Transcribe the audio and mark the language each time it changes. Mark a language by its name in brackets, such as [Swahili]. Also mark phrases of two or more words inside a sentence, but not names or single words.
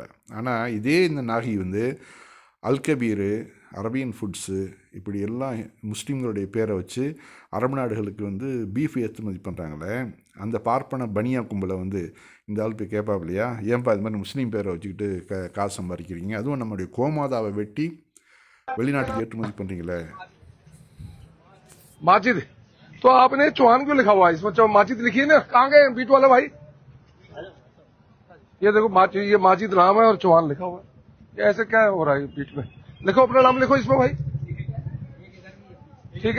[Tamil] ஆனால் இதே இந்த நாகி வந்து அல்கபீரு, அரபியன் ஃபுட்ஸு இப்படி எல்லாம் முஸ்லீம்களுடைய பேரை வச்சு அரபு நாடுகளுக்கு வந்து பீஃப் ஏற்றுமதி பண்ணுறாங்களே, அந்த பார்ப்பன பனியா கும்பலை வந்து இந்த ஆள் போய் கேட்பாப்லையா, ஏன்பா இது மாதிரி முஸ்லீம் பேரை வச்சுக்கிட்டு காசு சம்பாதிக்கிறீங்க, அதுவும் நம்மளுடைய கோமாதாவை வெட்டி வெளிநாட்டுக்கு ஏற்றுமதி பண்ணுறீங்களே. [Hindi] माजिद तो आपने चौहान क्यों लिखा हुआ है इसमें? माजिद लिखिए ना, कहाँ गए बीट वाला भाई? ये देखो ये माजिद नाम है और चौहान लिखा हुआ है, ऐसे क्या हो रहा है बीच में? लिखो अपना नाम लिखो इसमें भाई, ठीक है?